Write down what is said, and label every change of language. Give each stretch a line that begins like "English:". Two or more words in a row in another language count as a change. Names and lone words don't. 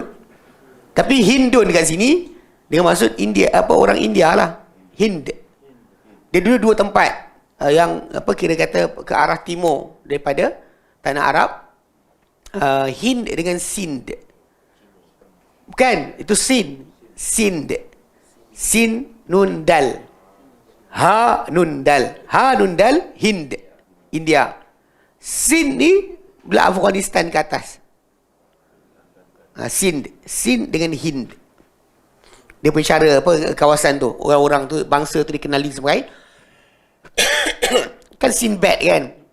Malay: Tapi Hindun kat sini, dengan maksud India, orang India lah. Hind. Dia dua tempat yang kira kata ke arah timur daripada tanah Arab. Hind dengan Sind. Bukan, itu Sind. Sin nun dal. Ha nun dal, Hind, India. Sind ni belah Afghanistan ke atas. Sind dengan Hind. Dia punya cara kawasan tu, orang-orang tu, bangsa tu dikenali sebagai kan Sinbad kan.